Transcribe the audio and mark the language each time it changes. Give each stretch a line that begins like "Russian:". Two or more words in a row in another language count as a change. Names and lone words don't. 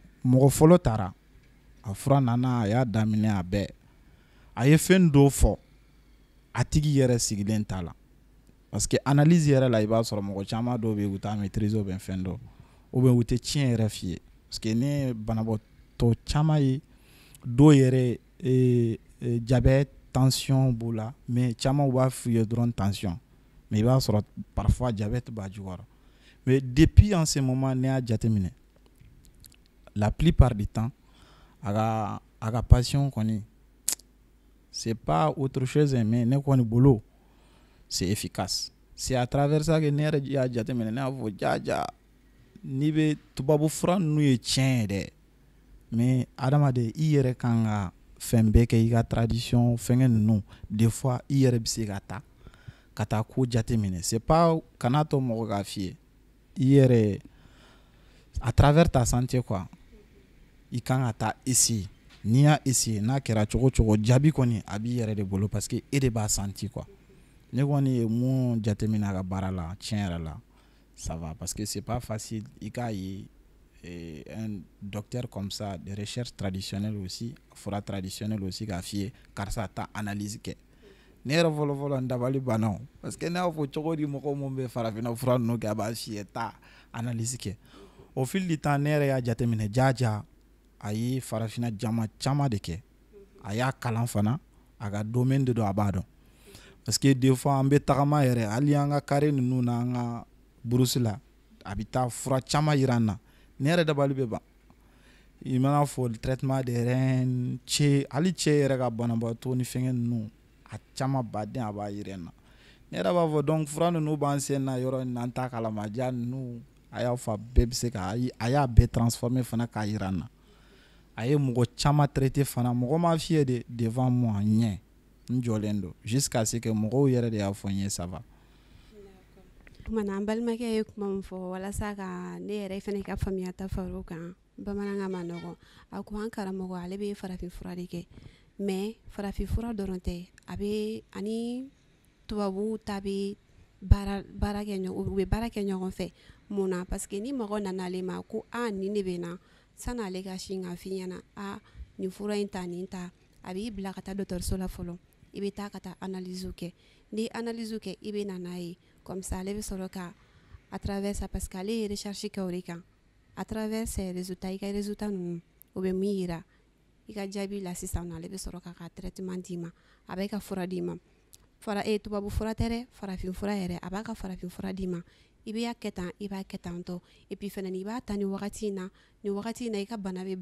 Bambara: mɔgɔ fɔlɔ taara a fura nana a y'a daminɛ a bɛɛ a ye fɛn dɔw fɔ a tigi yɛrɛ sigilen t'a la
French: parce que analyse
Bambara: yɛrɛ la i b'a sɔrɔ mɔgɔ caman dɔw bɛ yen u t'a
French: maîtriser ou bien
Bambara: fɛn dɔ
French: ou bien
Bambara: u tɛ tiɲɛ yɛrɛ f'i ye
French: parce que
Bambara: ne ye banabaatɔ caman ye dɔw yɛrɛ
French: diabète tension
Bambara: b'u la mais caman u b'a f'i ye dɔrɔn
French: tension mais
Bambara: i b'a sɔrɔ
French: parfois diabète
Bambara: b'a jukɔrɔ.
French: Mais depuis en ce moment
Bambara: ne y'a jateminɛ
French: la plupart du temps
Bambara: a ka passion kɔni
French: c'est pas autre chose mais
Bambara: ne kɔni bolo
French: c'est efficace. C'est à travers ça que
Bambara: ne yɛrɛ y'a jateminɛ ne y'a fɔ jaja n'i bɛ tubabu fura ninnu ye tiɲɛ ye dɛ mais adamaden i yɛrɛ kan ka fɛn bɛɛ kɛ i ka tradition fɛngɛ ninnu
French: des fois
Bambara: i yɛrɛ bɛ se ka taa ko jateminɛ
French: c'est pas
Bambara: kana to mɔgɔ k'a f'i ye i yɛrɛ
French: à travers ta santé quoi
Bambara: i kan ka taa essayer n'i y'a essayer n'a kɛra cogo cogo jaabi kɔni a b'i yɛrɛ de bolo
French: parce que
Bambara: e de b'a
French: senti quoi.
Bambara: Ne kɔni ye mun jateminɛ a ka baara la tiɲɛ yɛrɛ la
French: ça va parce que c'est pas facile
Bambara: i k'a ye
French: un docteur comme ça de recherche traditionnelle aussi
Bambara: fura
French: traditionnelle aussi
Bambara: k'a f'i ye karisa taa analyse kɛ. Ne yɛrɛ fɔlɔ fɔlɔ n dabali banna
French: parce que
Bambara: ne y'a fɔ cogo di mɔgɔ mun bɛ farafinna fura ninnu kɛ a b'a f'i ye taa analyse kɛ
French: au fil du temps
Bambara: ne yɛrɛ y'a jateminɛ jaja a ye farafina jama caman de kɛ a y'a kalan fana a ka domaine de don a b'a dɔn
French: parce que des fois
Bambara: an bɛ tagama yɛrɛ hali an ka carré ninnu na an ka brousse la a bɛ taa fura caman yira an na ne yɛrɛ dabali bɛ ban i mana fɔ
French: traitement des reins
Bambara: cɛ hali cɛ yɛrɛ ka banabaatɔ ni fɛngɛ ninnu a caman baden a b'a yira an na ne yɛrɛ b'a fɔ donc fura ninnu b'an sen na yɔrɔ in na an t'a kalama ja ninnu a y'a fɔ a bɛɛ bɛ se ka a y'a bɛɛ transformer fana k'a yira an na a ye mɔgɔ caman traité fana mɔgɔ ma fiyɛ de
French: devant moi
Bambara: ɲɛ n jɔlen don
French: jusqu'à ce que
Bambara: mɔgɔw yɛrɛ de y'a fɔ n ye
French: ça va.
Bambara: Kuma na an balimakɛ ye kuma min fɔ walasa ka ne yɛrɛ fana ka faamuyata far'o kan bamanankan ma nɔgɔn a ko an karamɔgɔ ale bɛ farafin fura de kɛ mais farafin fura dɔrɔn tɛ a bɛ ani tubabu ta bɛ baara kɛ ɲɔgɔn u bɛ baara kɛ ɲɔgɔn fɛ mun na
French: parce que
Bambara: ni mɔgɔ nana ale ma ko nin de bɛ na sanni ale ka sin ka f'i ɲɛna nin fura in ta nin ta a b'i bila ka taa dɔgɔtɔrɔso la fɔlɔ i bɛ taa ka taa analyse kɛ ni analyse kɛ i bɛ na n'a ye
French: comme ça
Bambara: ale bɛ sɔrɔ ka
French: à travers ça parce que
Bambara: ale ye recherche kɛ o de kan
French: à travers ces résultats
Bambara: i ka résultat ninnu o bɛ min yira i ka jaabi la sisan ale bɛ sɔrɔ k'a ka traitement d'i ma a bɛ ka fura d'i ma tubabu fura tɛ dɛ farafin fura yɛrɛ a b'a ka farafin fura d'i ma i bɛ kɛ tan i b'a kɛ tan tɔ
French: et puis
Bambara: fɛnɛ i b'a ta nin wagati in na i ka bana bɛ